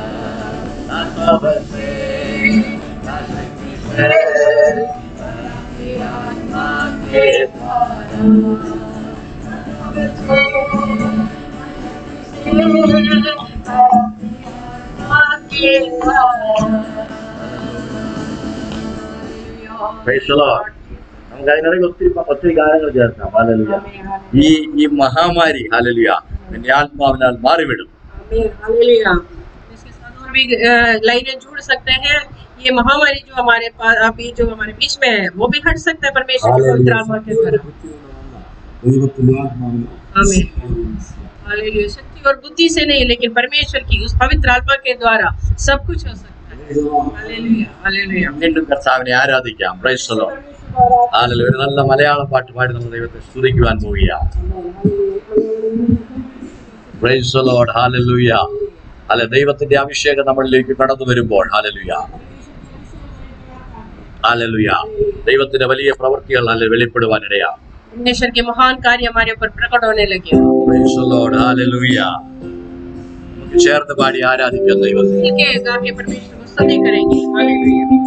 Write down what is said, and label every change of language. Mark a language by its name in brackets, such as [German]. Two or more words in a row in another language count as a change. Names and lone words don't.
[Hindi] आत्मा के [English] Praise the Lord. [Malayalam] നമുക്ക് അതിനിടയിൽ ഒത്തിരി ഗാനങ്ങൾ ചേർക്കാം. ഹല്ലേലൂയ. ഈ മഹാമാരി ഹല്ലേലൂയ നിന്റെ ആത്മാവിനാൽ മാറിവിടും. [Hindi] हालेलुया। इसके साथ और भी लाइनें जुड़ सकते हैं। ये महामारी जो हमारे पास अभी जो हमारे बीच में है वो भी हट सकता है परमेश्वर के पवित्र आत्मा के द्वारा। आमीन। हालेलुया। शक्ति और बुद्धि से नहीं लेकिन परमेश्वर की उस पवित्र आत्मा के द्वारा सब कुछ हो सकता है। हालेलुया। हालेलुया। [Malayalam] വീണ്ടും കർത്താവിനെ ആരാധിക്കാം. [English] Praise the Lord. [Malayalam] ഹല്ലേലൂയ. ഒരു നല്ല മലയാളം പാട്ട് പാടി നമ്മൾ ദൈവത്തെ സ്തുതിക്കുവാൻ പോവുകയാണ്. [English] Praise the Lord. ഹല്ലേലൂയ. [Malayalam] അല്ലെ ദൈവത്തിന്റെ അഭിഷേകം നമ്മളിലേക്ക് കടന്നു വരുമ്പോൾ ഹല്ലേലൂയ ഹല്ലേലൂയ ദൈവത്തിന്റെ വലിയ പ്രവൃത്തികൾ അല്ലെ വെളിപ്പെടുവാനിടയാണ്. [Hindi] परमेश्वर के महान कार्य हमारे ऊपर प्रकट होने लगे। [English] Praise the Lord. [Malayalam] Hallelujah. ചേർന്ന് പാടി ആരാധിക്കാം ദൈവത്തെ. [Hindi] मिलके गा के परमेश्वर को स्तुति करेंगे। हालेलुया।